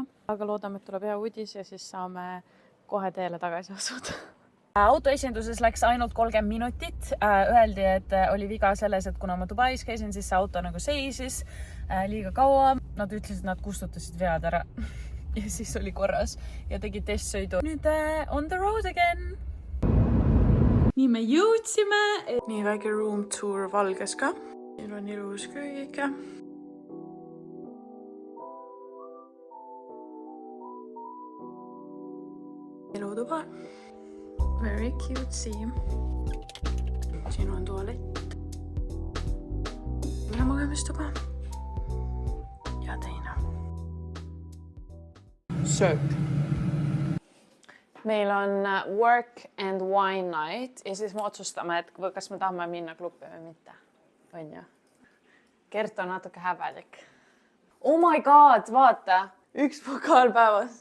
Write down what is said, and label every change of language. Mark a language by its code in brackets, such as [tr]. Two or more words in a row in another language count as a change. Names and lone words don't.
[et] Aga loodame, et tuleb hea uudis ja siis saame kohe teele tagasi asuda. Autoesinduses läks ainult 30 minutit. Öeldi, et oli viga selles, et kuna ma Dubais käisin, siis see auto nagu seisis liiga kaua. Nad ütlesid, et nad kustutasid vead ära. Ja siis oli korras ja tegi testsõidu. [en] Nüüd on the road again. [et] Nii me jõudsime. Nii väike [en] room tour [et] Valges ka. Siin on ilus köögike. Elutuba. [en] Very cute. [et] Siin on tualett. Ja magamistuba. Ja teine. Söök. Meil on [en] work and wine night [et] ja siis me otsustame, et kas me tahame minna klubi või mitte. On ju? Kert on natuke häbelik. [en] Oh my god, [et] vaata! 1 pokaal päevas.